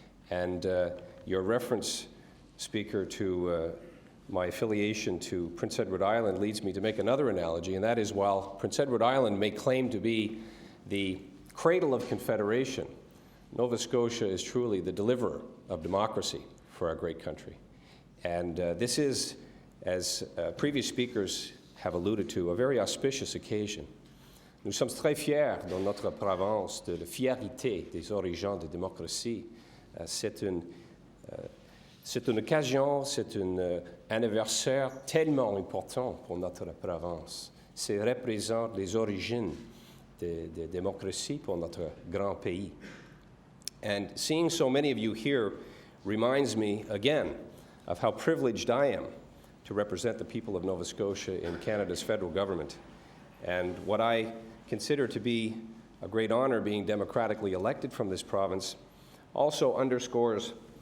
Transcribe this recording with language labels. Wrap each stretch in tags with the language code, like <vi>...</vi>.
<en>And your reference, Speaker, to my affiliation to Prince Edward Island leads me to make another analogy, and that is while Prince Edward Island may claim to be the cradle of Confederation, Nova Scotia is truly the deliverer of democracy for our great country. And this is, as previous speakers have alluded to, a very auspicious occasion.</en> <fr>Nous sommes très fiers dans notre province de la fiérité des origines de démocratie. C'est une occasion, c'est un anniversaire tellement important pour notre province. Ça représente les origines de démocratie pour notre grand pays.</fr> <en>And seeing so many of you here reminds me again of how privileged I am to represent the people of Nova Scotia in Canada's federal government, and what I consider to be a great honor being democratically elected from this province also underscores</en>